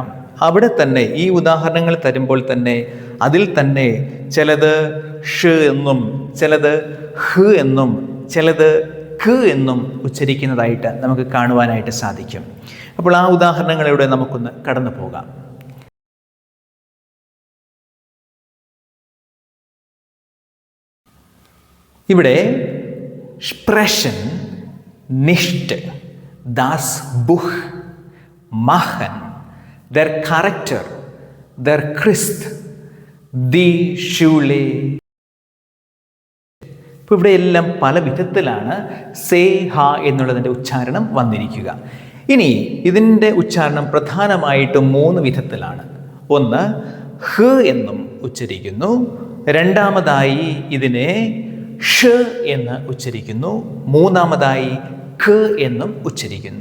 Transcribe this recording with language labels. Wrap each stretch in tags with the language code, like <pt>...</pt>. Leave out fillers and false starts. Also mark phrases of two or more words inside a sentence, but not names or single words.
<ml>അവിടെ തന്നെ ഈ ഉദാഹരണങ്ങൾ തരുമ്പോൾ തന്നെ അതിൽ തന്നെ ചിലത് ഷ് എന്നും ചിലത് ഹ് എന്നും ചിലത് ഖ് എന്നും ഉച്ചരിക്കുന്നതായിട്ട് നമുക്ക് കാണുവാനായിട്ട് സാധിക്കും. അപ്പോൾ ആ ഉദാഹരണങ്ങളിലൂടെ നമുക്കൊന്ന് കടന്നു പോകാം. ഇവിടെ സ്പ്രെഷൻ, നിഷ്ട്,</ml> <de>das Buch, machen, der Charakter, der Christ, die Schule.</de> <ml>ഇപ്പോൾ ഇവിടെ എല്ലാം പല വിധത്തിലാണ് സേ ഹ എന്നുള്ളതിൻ്റെ ഉച്ചാരണം വന്നിരിക്കുക. ഇനി ഇതിൻ്റെ ഉച്ചാരണം പ്രധാനമായിട്ടും 3 വിധത്തിലാണ്. ഒന്ന് ഹ് എന്നും ഉച്ചരിക്കുന്നു, രണ്ടാമതായി ഇതിനെ ഷ് എന്ന് ഉച്ചരിക്കുന്നു, മൂന്നാമതായി ഖ് എന്നും ഉച്ചരിക്കുന്നു.</ml>